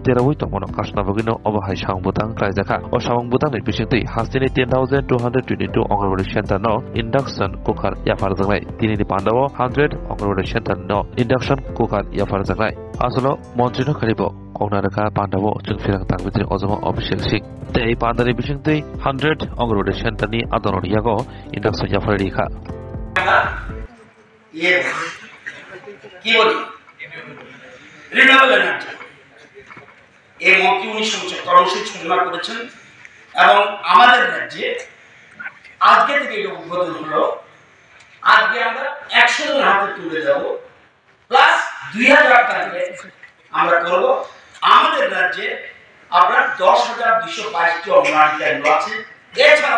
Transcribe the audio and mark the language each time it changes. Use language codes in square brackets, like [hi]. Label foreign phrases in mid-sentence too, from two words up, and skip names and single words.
[trp] terawui tongmono kasna bogino obahai sangbutang klaijaka o sangbutang ni bisingtei hastini 10222 Anganwadi center no [en] induction cooker [trp] yafarjangnai tinini pandao 100 Anganwadi center no [en] induction cooker [trp] yafarjangnai asolo monthri no khalibo kongnaraka pandao jungfirang tangbitri ozoma Abhishek Singh tei pandani bisingtei 100 Anganwadi center ni adonor yago induction yafarri kha [bn] ye ki boli [en] renewable energy [bn] এই মন্ত্রী 1974 ঘোষণা করেছেন এবং আমাদের রাজ্যে আজকে থেকে এটা উদ্বোধন হলো আজকে আমরা 100 জন হাতে তুলে দেব প্লাস 2000 টাকা আমরা করব আমাদের রাজ্যে আপনার 10222টি অঙ্গনওয়াড়ি কেন্দ্র আছে এছাড়া